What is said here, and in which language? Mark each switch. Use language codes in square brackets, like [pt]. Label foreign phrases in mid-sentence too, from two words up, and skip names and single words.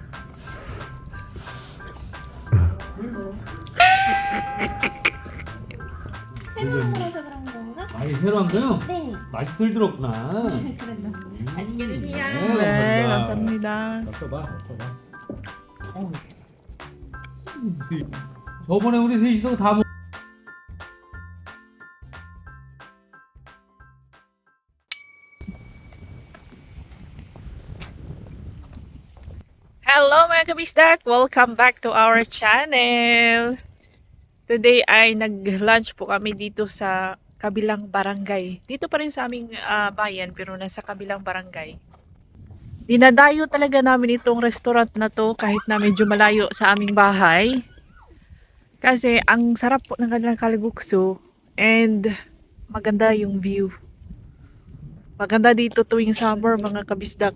[ko] 새로 한 거라서 그런 건가? 아니 새로 한 거요? 네. 맛있을 들었구나. 그랬나? 맛있게 드세요. 네, 감사합니다. 맞춰봐. 저번에 우리 셋이서 다 먹. [tl] Hello mga kabisdak! [en] Welcome back to our channel! [tl] Today ay nag-lunch po kami dito sa kabilang barangay. Dito pa rin sa aming bayan pero nasa kabilang barangay. Dinadayo talaga namin itong restaurant na to kahit na medyo malayo sa aming bahay. Kasi ang sarap po ng kanilang kalibukso and maganda yung view. Maganda dito tuwing summer mga kabisdak.